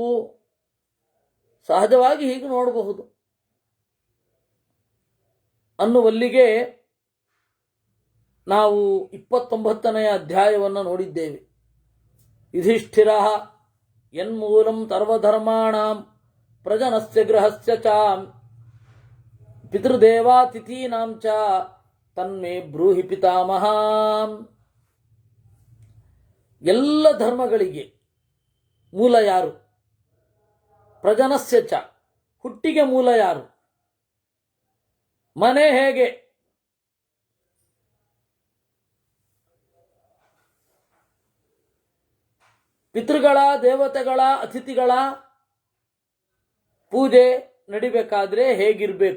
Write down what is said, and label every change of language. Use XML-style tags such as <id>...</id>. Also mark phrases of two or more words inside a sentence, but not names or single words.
<kn>ಸಹಜವಾಗಿ ಹೀಗೆ ನೋಡಬಹುದು ಅನ್ನುವಲ್ಲಿಗೆ ನಾವು 29ನೆಯ ಅಧ್ಯಾಯವನ್ನು ನೋಡಿದ್ದೇವೆ.</kn> <sa>ಯುಧಿಷ್ಠಿರ ಯನ್ಮೂಲಂ ಸರ್ವಧರ್ಮಾಣಾಂ ಪ್ರಜನಸ್ಯ ಗೃಹಸ್ಯ ಚ ಪಿತೃದೇವಾತಿಥೀನಾಂ ಚ ತನ್ಮೇ ಬ್ರೂಹಿ ಪಿತಾಮಹ.</sa> <kn>ಎಲ್ಲ ಧರ್ಮಗಳಿಗೆ ಮೂಲ ಯಾರು?</kn> <sa>ಪ್ರಜನಸ್ಯ ಚ,</sa> <kn>ಹುಟ್ಟಿಗೆ ಮೂಲ ಯಾರು? ಮನೆ ಹೇಗೆ? ಪಿತೃಗಳ, ದೇವತೆಗಳ, ಅತಿಥಿಗಳ ಪೂಜೆ ನಡಿಬೇಕಾದ್ರೆ ಹೇಗಿರಬೇಕು?</kn>